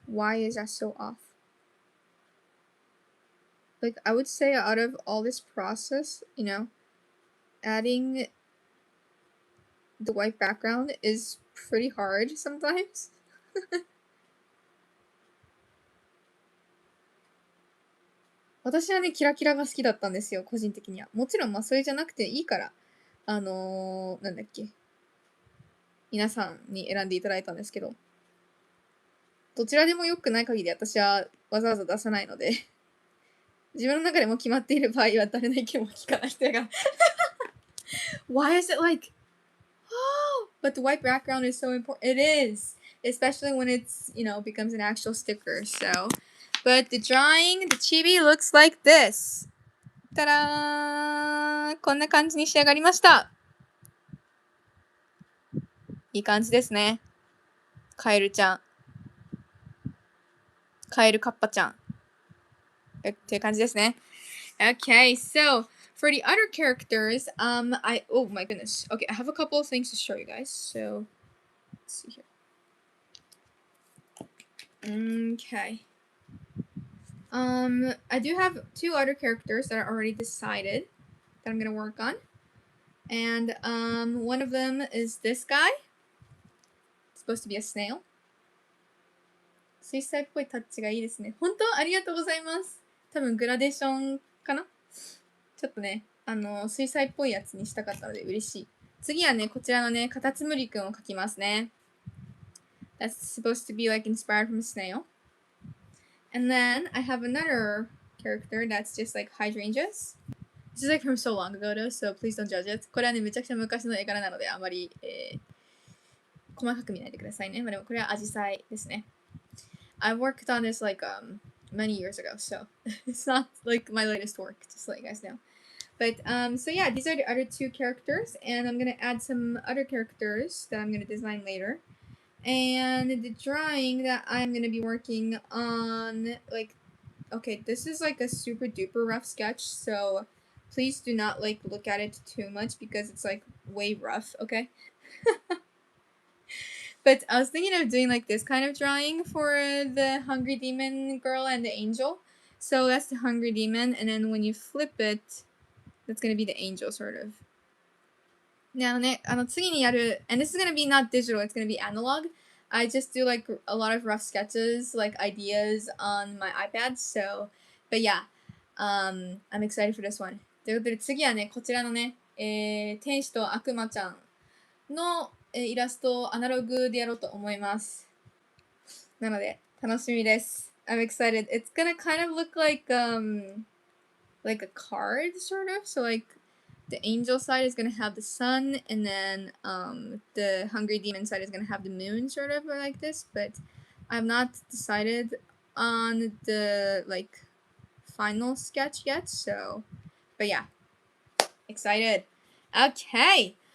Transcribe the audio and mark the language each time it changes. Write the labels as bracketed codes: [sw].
[en] Why is that so off? Like, I would say out of all this process, adding the white background is pretty hard sometimes. [ja] 私はね、キラキラが好きだったんですよ、個人的には。もちろん、まあ、それじゃなくていいから、なんだっけ。皆さんに選んでいただいたんですけど、どちらでも良くない限り私はわざわざ出さないので、自分の中でも決まっている場合は誰の意見も聞かない人が。 [en] Why is it like, oh, but the white background is so important. It is, especially when it's, becomes an actual sticker. So, but the drawing, the chibi looks like this. [ja] たらー、こんな感じに仕上がりました。いい感じですね。カエルちゃん。カエルカッパちゃん。っていう感じですね。 [en] Okay, so for the other characters, oh my goodness. Okay, I have a couple of things to show you guys. So, let's see here. Okay. I do have 2 other characters that are already decided that I'm gonna work on. And, one of them is this guy. It's supposed to be a snail. [ja] 水彩っぽいタッチがいいですね。本当ありがとうございます。多分グラデーションかなちょっとね、水彩っぽいやつにしたかったので嬉しい。次はね、こちらのね、カタツムリくんを描きますね。 [en] That's supposed to be like inspired from a snail. And then I have another character that's just like hydrangeas. This is like from so long ago though, so please don't judge it. [ja] これはね、めちゃくちゃ昔の絵柄なので、あまり、細かく見ないでくださいね。まあでもこれはアジサイですね。 [en] I worked on this like many years ago, so it's not like my latest work, just to let you guys know. But so yeah, these are the other 2 characters, and I'm gonna add some other characters that I'm gonna design later. And the drawing that I'm gonna be working on, like, okay, this is like a super duper rough sketch, so please do not like look at it too much because it's like way rough, okay? But I was thinking of doing like this kind of drawing for the Hungry Demon girl and the angel. So that's the Hungry Demon, and then when you flip it, that's gonna be the angel, sort of. Now, [ja] 次にやる, [en] and this is gonna be not digital, it's gonna be analog. I just do like a lot of rough sketches, like ideas on my iPad, so, but yeah, I'm excited for this one. [ja] ということで次はね、こちらのね、天使と悪魔ちゃんのイラストをアナログでやろうと思います。なので、楽しみです。 [en] I'm excited. It's gonna kind of look like a card, sort of. So, like, the angel side is gonna have the sun, and then the hungry demon side is gonna have the moon, sort of, or like this. But I've not decided on the, like, final sketch yet, so, but yeah. Excited. Okay.